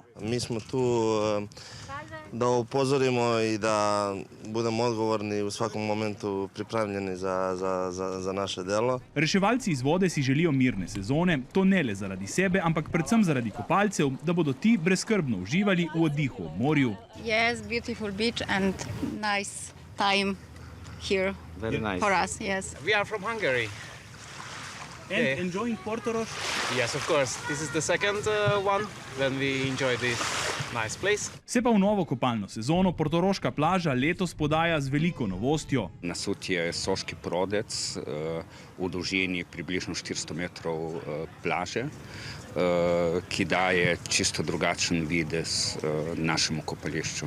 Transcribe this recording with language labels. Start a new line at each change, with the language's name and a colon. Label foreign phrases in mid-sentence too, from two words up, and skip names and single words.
Serbian: Mi smo tu da upozorimo i da budemo odgovorni u svakom momentu pripravljeni za naše delo.
Slovenian: Reševalci iz vode si želijo mirne sezone, to ne le zaradi sebe, ampak predvsem zaradi kopalcev, da bodo ti brezskrbno uživali v oddihu ob morju.
English: Yes, beautiful beach and nice time here. Very nice. For us, yes. We are from Hungary. And enjoying Portorož? Yes, of course. This is the second one when we enjoy this nice place.
Slovenian: Se pa v novo kopalno sezono Portoroška plaža letos podaja z veliko novostjo. Nasut je soški prodec v dolžini približno 400 metrov plaže, ki daje čisto drugačen videz našemu kopališču.